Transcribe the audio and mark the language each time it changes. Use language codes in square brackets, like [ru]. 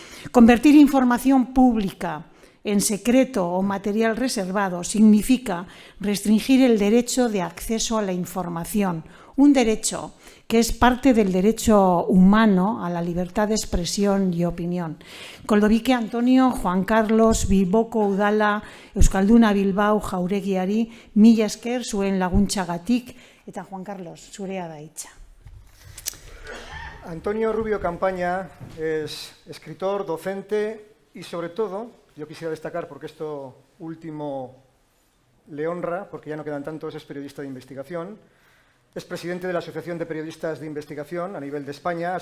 [es] Convertir información pública en secreto o material reservado significa restringir el derecho de acceso a la información un derecho que es parte del derecho humano a la libertad de expresión y opinión. [eu] Koldovike Antonio, Juan Carlos, Bilboko Udala, Euskalduna Bilbao Jauregiari, mila esker zuen laguntzagatik, eta Juan Carlos, zurea da hitza. [es] Antonio Rubio Campaña es escritor, docente y, sobre todo, yo quisiera destacar, porque esto último le honra, porque ya no quedan tantos, es periodista de investigación. Es presidente de la Asociación de Periodistas de Investigación a nivel de España.